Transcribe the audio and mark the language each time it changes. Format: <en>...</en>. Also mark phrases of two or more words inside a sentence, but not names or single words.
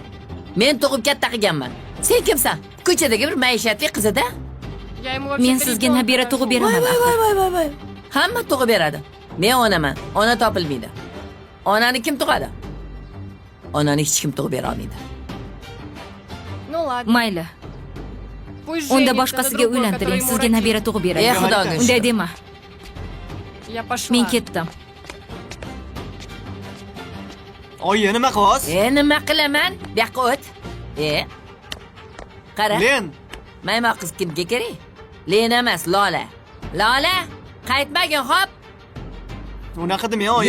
<uz>Men tug'ib katta qilganman. Sen kimsan? Ko'chadagi bir maishatli qiz-da. Men sizga nabira tug'ib beraman. Voy. Hamma tug'ib beradi. Men onaman. Ona topilmaydi. Onani kim tug'adi? Onani hech kim tug'ib bera olmaydi.</uz> <ru>Ну ладно.</ru> <uz>Mayli. Unda boshqasiga uylantiring, sizga nabira tug'ib beradi. Xudoga shukr. Unday dema.</uz> <ru>Я пошла.</ru> <uz>Men ketdim. Oyi, nima qilyapsiz? Nima qilaman? Bu yoqqa o't. Qara. Len. Maymoq qiz kimga kerak? Len emas, Lola. Lola, qaytmagin, xo'p? Unaqa demang, oyi.</uz>